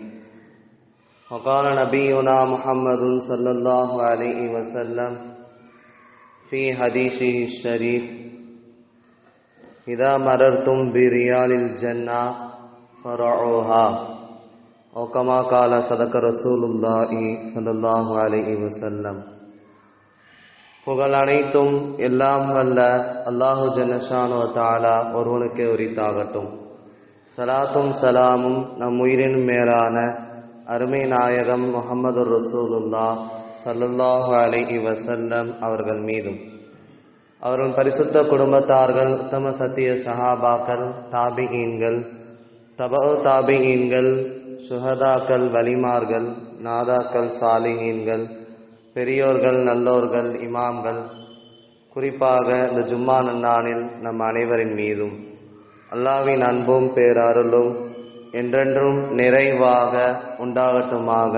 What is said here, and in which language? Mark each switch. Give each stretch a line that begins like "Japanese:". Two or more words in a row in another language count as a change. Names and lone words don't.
Arabic: وقال نبينا محمد صلى الله عليه وسلم في حديثه الشريف: إذا مررتم بريال الجنة فرعوها، أو كما قال صدق رسول الله صلى الله عليه وسلم.
Tamil: புகழ் அனைத்தும் எல்லாம் வல்ல அல்லாஹு
Arabic: جل شأنه وتعالى
Tamil: ஒருவனுக்கே உரித்தாகட்டும். சலாத்தும் சலாமும் நம் உயிரின் மேலான அருமை நாயகம் முஹம்மது
Arabic: رسول الله صلى الله عليه وسلم
Tamil: அவர்கள் மீதும், அவர்கள் பரிசுத்த குடும்பத்தார்கள், உத்தம சத்திய சஹாபாக்கள், தாபிஈன்கள், தபஉ தாபிஈன்கள், சுஹதாக்கள், வலிமார்கள், நாதாக்கள், சாலிஹீன்கள், பெரியோர்கள், நல்லோர்கள், இமாம்கள், குறிப்பாக இந்த ஜும்மா நன்னாளில் நம் அனைவரின் மீதும் அல்லாஹ்வின் அன்பும் பேரருளும் என்றென்றும் நிறைவாக உண்டாகட்டுமாக.